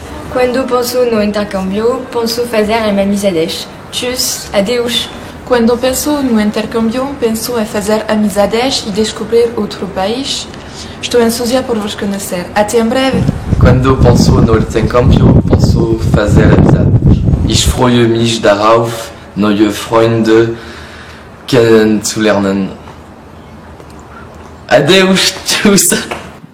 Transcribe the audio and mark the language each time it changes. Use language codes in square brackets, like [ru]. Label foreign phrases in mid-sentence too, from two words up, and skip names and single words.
[pt] Quando penso no intercâmbio, penso fazer amizades. [de] Tschüss, adeus. [pt] Quando penso no intercâmbio, penso em fazer amizades e descobrir outro país. Estou ansiosa por vos conhecer. Até em breve. Quando penso no intercâmbio, penso fazer amizades. [de] Ich freue mich darauf, neue Freunde kennenzulernen. [pt] Adeus, tschüss.